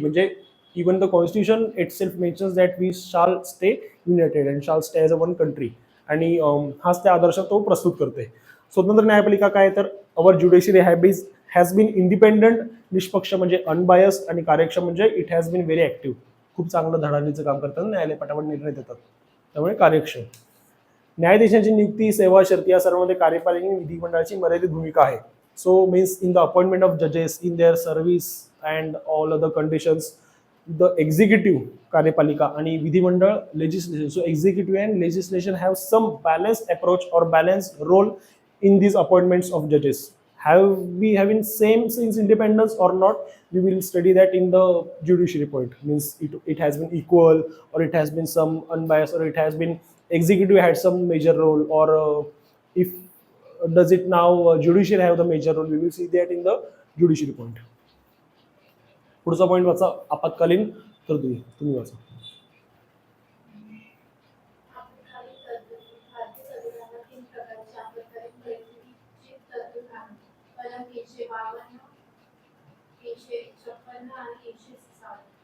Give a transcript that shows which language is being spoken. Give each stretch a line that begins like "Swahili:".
English: म्हणजे even the constitution itself mentions that we shall stay united and shall stay as a one country.
Marathi: आणि हाच त्या आदर्श तो प्रस्तुत करते. स्वतंत्र न्यायपालिका काय तर
English: our judiciary has been independent,
Marathi: निष्पक्ष म्हणजे अनबायस्ड, आणि कार्यक्षम म्हणजे
English: It has been very active.
Marathi: खूप चांगलं धडाडीचं काम करतात, न्यायालय पटापट निर्णय देतात, त्यामुळे कार्यक्षम. न्यायाधीशांची नियुक्ती, सेवा शर्ती या सर्वांमध्ये कार्यपालिका आणि विधिमंडळाची मर्यादित भूमिका आहे.
English: so means in the appointment of जजेस, in their service and all other conditions, the executive
Marathi: कार्यपालिका आणि विधिमंडळ
English: Legislation. So executive and legislation have some balanced approach or balanced role in these appointments of judges. Have we having same since independence or not? We will study that in the judiciary point. Means it has been equal, or it has been some unbiased, or it has been executive had some major role, or if does it now judiciary have the major role? We will see that in the judiciary point.
Marathi: पुढचा point वाचा, आपत्कालीन तरतुदी. तुम्ही वाचा. आपत्कालीन तरतुदी. भारतीय संविधानात 3 प्रकारच्या आपत्कालीन परिस्थितीची तरतूद आहे. कलम 352, 356 आणि 160.